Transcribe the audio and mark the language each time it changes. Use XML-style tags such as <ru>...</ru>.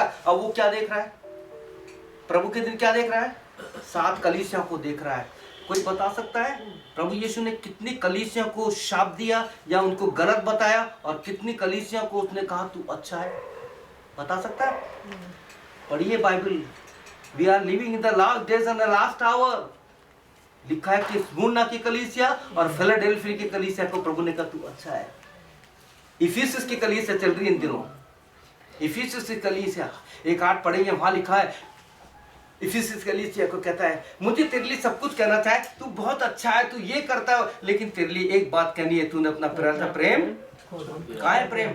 <hi>अब वो क्या देख रहा है? प्रभु के दिन क्या देख रहा है? 7 कलीसिया को देख रहा है। कोई बता सकता है प्रभु यीशु ने कितनी कलीसिया को शाप दिया या उनको गलत बताया, और कितनी कलीसिया को उसने कहा तू अच्छा है? बता सकता है? पढ़िए Bible.</hi> <en>We are living in the last days and the last hour।</en> <hi>लिखा है कि स्मुरना की कलीसिया और फिलाडेल्फिया की कलीसिया को प्रभु ने कहा तू अच्छा है। इफिसस की कलीसिया चल रही है इन दिनों। इफिसस की कलीसिया 1:8 पढ़ेंगे, वहां लिखा है इफिसस कलीसिया को कहता है मुझे तेरे लिए सब कुछ कहना था, तू बहुत अच्छा है, तू ये करता है, लेकिन तेरे लिए एक बात कहनी है, तूने अपना प्रेम कहाँ है?</hi>